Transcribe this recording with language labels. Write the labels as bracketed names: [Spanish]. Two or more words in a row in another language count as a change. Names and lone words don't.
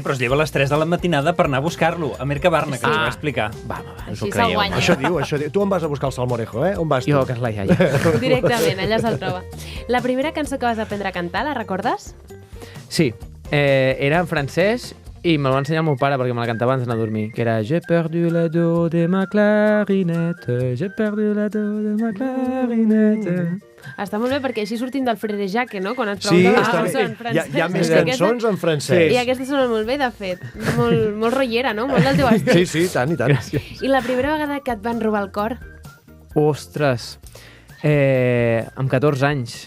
[Catalan] Bé, però es lleva a les 3 de la matinada per anar a buscar-lo, a Mercabarna, que Sí. ens va explicar. Va, Així us ho se'l creieu. guanya. Això diu. Tu on vas a buscar el salmorejo, eh? On vas tu? Jo, que és la iaia. Directament, allà se'l troba. La primera cançó que vas aprendre a cantar, la recordes? Sí, era en francès i me la va ensenyar el meu pare perquè me la cantava abans d'anar a dormir, que era [French] J'ai perdu la do de ma clarinette, j'ai perdu la do de ma clarinette. [Catalan] Està molt bé, perquè així sortim del Frere Jacques, no? Quan ens Sí, pregunten està cançó bé. en francès. Hi ha més I aquesta- cançons en francès. I aquesta sona molt bé, de fet. Molt rotllera, no? Molt del teu estil. Sí, sí, tant i tant. I la primera vegada que et van robar el cor? Ostres, amb 14 anys.